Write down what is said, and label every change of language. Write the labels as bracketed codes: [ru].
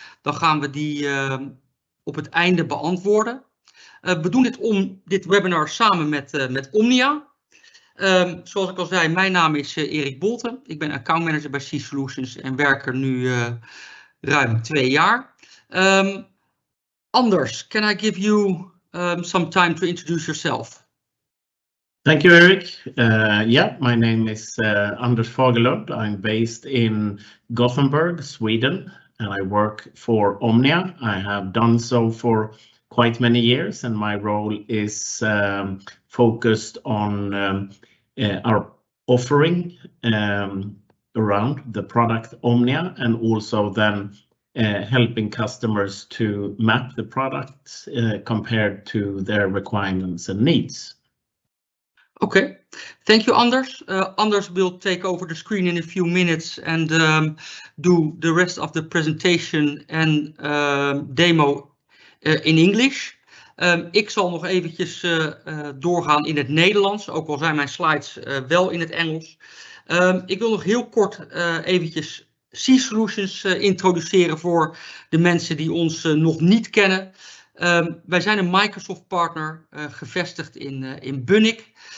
[nl] Dan gaan we die op het einde beantwoorden. We doen dit webinar samen met Omnia. Zoals ik al zei, mijn naam is Erik Bolten. Ik ben accountmanager bij C-Solutions en werk er nu ruim 2 jaar. [en] Anders, can I give you some time to introduce yourself? Thank you, Eric. My name is Anders Fagerlund. I'm based in Gothenburg, Sweden, and I work for Omnia. I have done so for quite many years, and my role is focused on our offering around the product Omnia, and also then helping customers to map the products compared to their requirements and needs. Okay, thank you, Anders. Anders will take over the screen in a few minutes and do the rest of the presentation and demo in English. [nl] Ik zal nog eventjes doorgaan in het Nederlands, ook al zijn mijn slides wel in het Engels. Ik wil nog heel kort eventjes C-Solutions introduceren voor de mensen die ons nog niet kennen. Wij zijn een Microsoft partner, gevestigd in Bunnik.